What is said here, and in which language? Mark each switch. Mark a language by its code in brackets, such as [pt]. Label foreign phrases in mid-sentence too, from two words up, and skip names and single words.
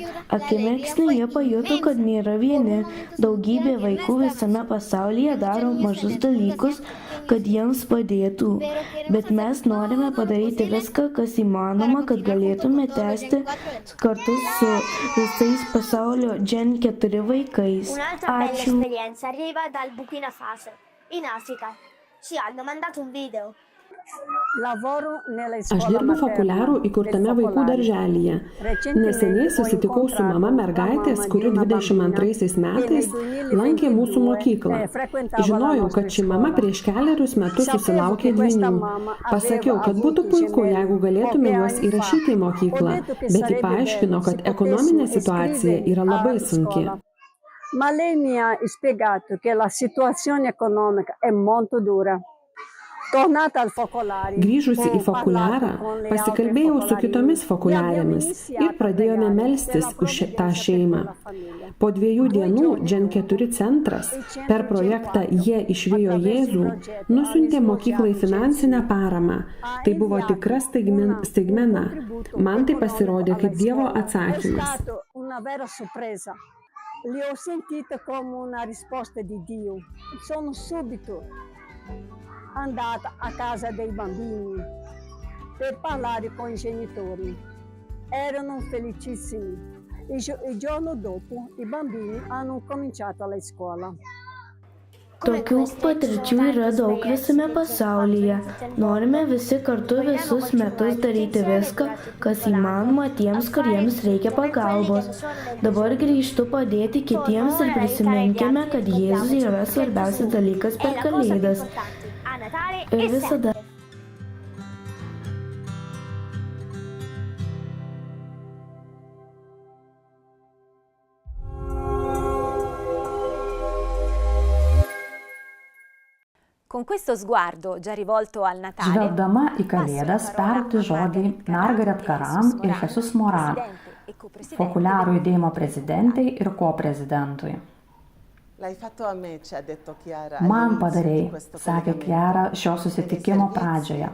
[lt] Akimirksniu jie pajuto, kad nėra vieni. Daugybė vaikų visame pasaulyje daro mažus dalykus, kad jiems padėtų. Bet mes norime padaryti viską, kas įmanoma, kad galėtume tęsti kartu su visais pasaulio Gen 4 vaikais. Ačiū. [it] Ci hanno mandato un video. [lt] Aš dirbu Fokuliarų įkurtame vaikų darželyje. Neseniai susitikau su mama mergaitės, kuri 22 metais lankė mūsų mokyklą. Žinojau, kad ši mama prieš kelerius metus susilaukė dvynių. Pasakiau, kad būtų puiku, jeigu galėtume juos įrašyti į mokyklą, bet ji paaiškino, kad ekonominė situacija yra labai sunki. [it] Ma lei mi ha spiegato che la situazione economica è molto dura. [lt] Grįžusi į Fokuliarą, pasikalbėjau su kitomis fokuliarėmis ir pradėjome melstis už tą šeimą. Po 2 dienų Gen 4 centras per projektą Jie išvijo Jėzų nusiuntė mokyklai finansinę paramą. Tai buvo tikra staigmena. Man tai pasirodė kaip Dievo atsakymas. [it] Li ho sentite come una risposta di Dio. Sono subito andata a casa dei bambini per parlare con I genitori. Erano felicissimi. Il giorno dopo I bambini hanno cominciato la scuola. [lt] Tokių patirčių yra daug visame pasaulyje. Norime visi kartu visus metus daryti viską, kas įmanoma tiems, kuriems reikia pagalbos. Dabar grįžtu padėti kitiems ir prisiminkime, kad Jėzus yra svarbiausias dalykas per Kalėdas. Ir visada. [it] Con questo sguardo già rivolto al Natale, [lt] Žvelgdama į Kalėdas perduoti žodį Margaret Karam ir Jesus Moran, Fokuliarų judėjimo prezidentei ir koprezidentui. Man padarei, sakė Chiara šio susitikimo pradžioje.